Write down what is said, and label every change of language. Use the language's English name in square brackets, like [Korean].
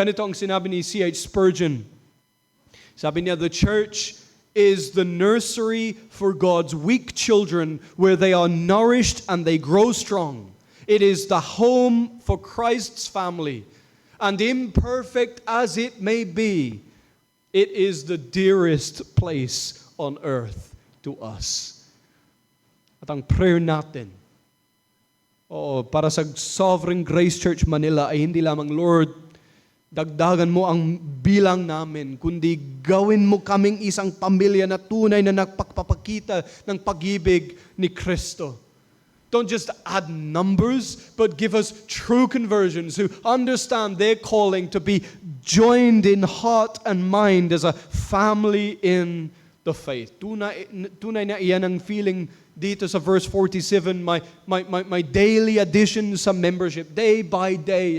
[Filipino] Ganito ang sinabi ni C.H. Spurgeon. Sabi niya, [English] the church is the nursery for God's weak children, where they are nourished and they grow strong. It is the home for Christ's family. And imperfect as it may be, it is the dearest place on earth to us. [Filipino] At ang prayer natin, para sa Sovereign Grace Church Manila ay hindi lamang, Lord, dagdagan mo ang bilang namin, kundi gawin mo kaming isang pamilya na tunay na nagpapakita ng pag-ibig ni Kristo. [English] Don't just add numbers, but give us true conversions who understand their calling to be joined in heart and mind as a family in the faith. [Filipino] Tunay na iyan ang feeling dito sa verse 47, [English] my daily addition [Filipino] sa membership, [English] day by day.